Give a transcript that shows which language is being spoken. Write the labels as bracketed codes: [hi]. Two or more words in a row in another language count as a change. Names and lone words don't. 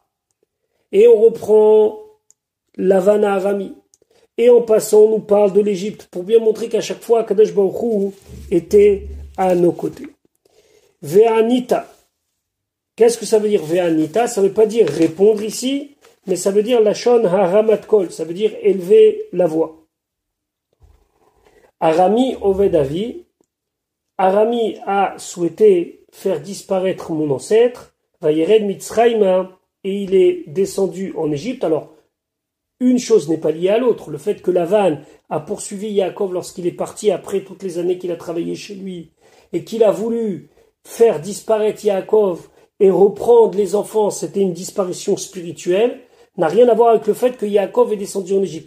[fr] Et on reprend Lavan à Arami. Et en passant, on nous parle de l'Égypte, pour bien montrer qu'à chaque fois, [he] הקדוש ברוך הוא [fr] était à nos côtés. [he] Ve'anita. [fr] Qu'est-ce que ça veut dire Ve'anita? Ça ne veut pas dire répondre ici, mais ça veut dire [he] לשון הרמת קול, [fr] ça veut dire élever la voix. [he] ארמי אובד אבי. [fr] Arami a souhaité faire disparaître mon ancêtre, [he] וירד מצרימה, [fr] et il est descendu en Égypte. Alors, une chose n'est pas liée à l'autre. Le fait que Lavan a poursuivi Yaakov lorsqu'il est parti après toutes les années qu'il a travaillé chez lui, et qu'il a voulu faire disparaître Yaakov et reprendre les enfants, c'était une disparition spirituelle, n'a rien à voir avec le fait que Yaakov est descendu en Égypte.